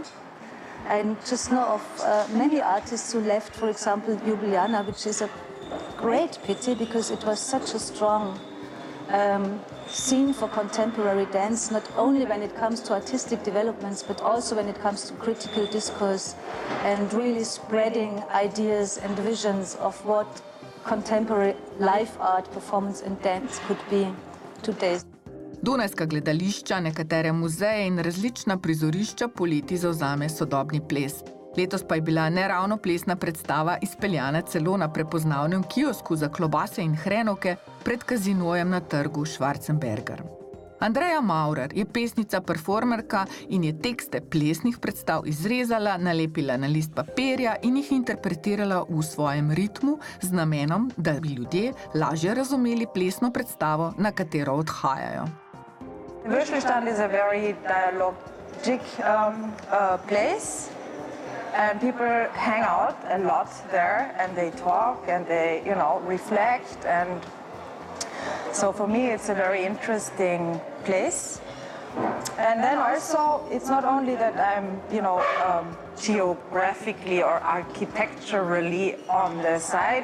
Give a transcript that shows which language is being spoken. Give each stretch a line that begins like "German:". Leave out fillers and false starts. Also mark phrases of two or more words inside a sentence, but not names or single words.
English: I just know of many artists who left, for example, Ljubljana, which is a great pity because it was such a strong scene for contemporary dance, not only when it comes to artistic developments, but also when it comes to critical discourse and really spreading ideas and visions of what contemporary live art, performance and dance could be today.
Slovenian: Dunajska gledališča, nekatere muzeje in različna prizorišča poleti zavzame sodobni ples. Letos pa je bila neravno plesna predstava izpeljana celo na prepoznavnem kiosku za klobase in hrenovke pred kazinojem na trgu Schwarzenberger. Andreja Maurer je pesnica-performerka in je tekste plesnih predstav izrezala, nalepila na list papirja in jih interpretirala v svojem ritmu z namenom, da bi ljudje lažje razumeli plesno predstavo, na katero odhajajo.
English: Würstelstand is a very dialogic place. And people hang out a lot there and they talk and they, you know, reflect. And so for me, it's a very interesting place. And then also, it's not only that I'm, you know, geographically or architecturally on the side.